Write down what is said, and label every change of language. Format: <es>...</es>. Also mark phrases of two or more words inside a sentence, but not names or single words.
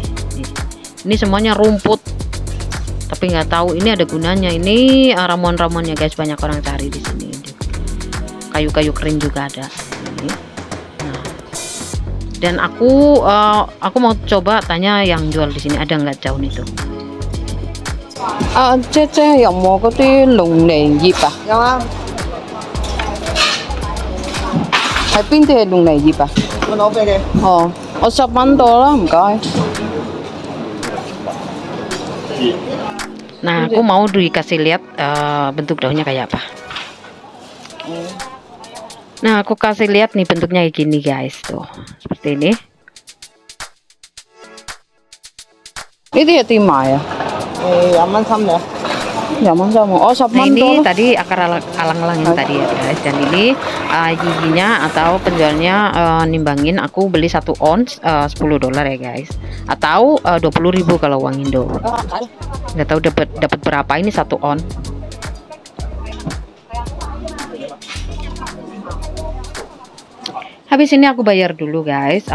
<id>Ini semuanya rumput. Tapi nggak tahu ini ada gunanya. Ini ramuan-ramuannya guys, banyak orang cari di sini. Kayu-kayu kering juga ada. Ini. Nah. Dan aku mau coba tanya yang jual di sini ada nggak daun itu.</id> <yue>姐姐有冇嗰啲龍脷葉啊？有啊。係邊啲係龍脷葉啊？我攞俾你。哦，我10蚊到啦，唔該。</yue> <id>Nah, aku mau dikasih lihat bentuk daunnya kayak apa. Nah, aku kasih lihat nih bentuknya kayak gini guys, tuh seperti ini. Ini ya timah ya?</id> <yue>20 蚊心嘅，20蚊心喎， 10 蚊</yue> <id>ini tadi akar alang-alang yang tadi ya guys. Dan ini giginya atau penjualnya nimbangin aku beli 1 ons $10 ya guys, atau 20.000 kalau uang Indo. Nggak tahu dapat berapa ini 1 on. Habis ini aku bayar dulu guys.</id>